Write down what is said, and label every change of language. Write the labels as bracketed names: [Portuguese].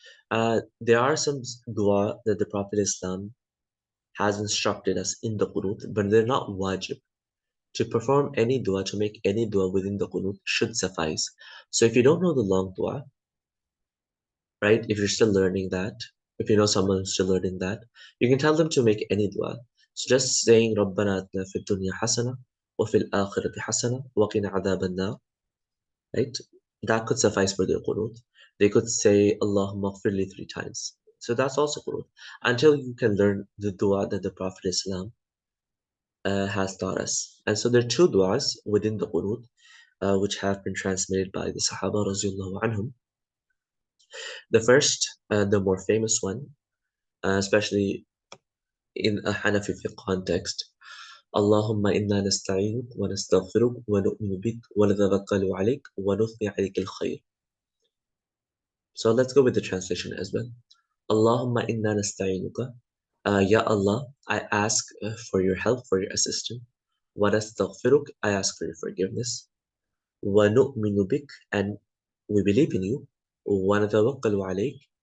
[English] There are some dua that the Prophet Islam has instructed us in the qunut, but they're not wajib. To perform any dua, to make any dua within the qunut should suffice. So if you don't know the long dua, right, if you're still learning that, if you know someone who's still learning that, you can tell them to make any dua. So just saying [Arabic] رَبَّنَا آتِنَا فِي الدُّنْيَا حَسَنَةً وَفِي الْآخِرَةِ حَسَنَةً وَقِنَا عَذَابَ النَّارِ, right? [English] That could suffice for their qunut. They could say [Arabic] Allahumma ighfirli [English] 3 times. So that's also qunut. Until you can learn the dua that the Prophet Islam has taught us. And so there are 2 du'as within the qunut, which have been transmitted by the Sahaba radiallahu anhum. The first, the more famous one, especially in a Hanafi fiqh context. [Arabic] اللهم إنا نستعينك ونستغفرك ونؤمن بك ونتوكل عليك ونثني عليك الخير. [English] So let's go with the translation as well. [Arabic] Allahumma inna nasta'inuka. [English] Ya Allah, I ask for your help, for your assistance. [Arabic] Wa nastaghfiruk. [English] I ask for your forgiveness. [Arabic] Wa nu'minu bik. [English] And we believe in you. [Arabic] Wa natawakkalu alayk.